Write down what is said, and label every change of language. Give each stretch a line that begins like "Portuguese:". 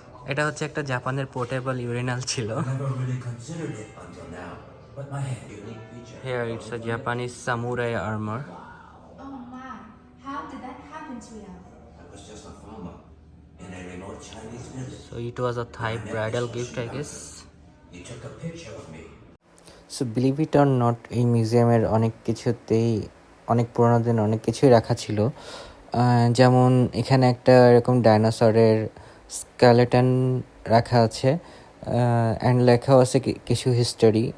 Bangla: এটা হচ্ছে একটা জাপানের পোর্টেবল ইউরিনাল ছিল।
English: Here it's a Japanese samurai armor. Oh my, how did that happen to you? I was just a farmer in a remote Chinese village. So it was a Thai bridal gift, I guess. He took a picture of me. So believe it or not,
Bangla: এই মিউজিয়ামের অনেক কিছুতেই অনেক পুরোনো দিন অনেক কিছুই রাখা ছিল। যেমন এখানে একটা এরকম ডাইনোসরের স্কেলেটন রাখা আছে অ্যান্ড লেখাও আছে কিছু হিস্টোরি।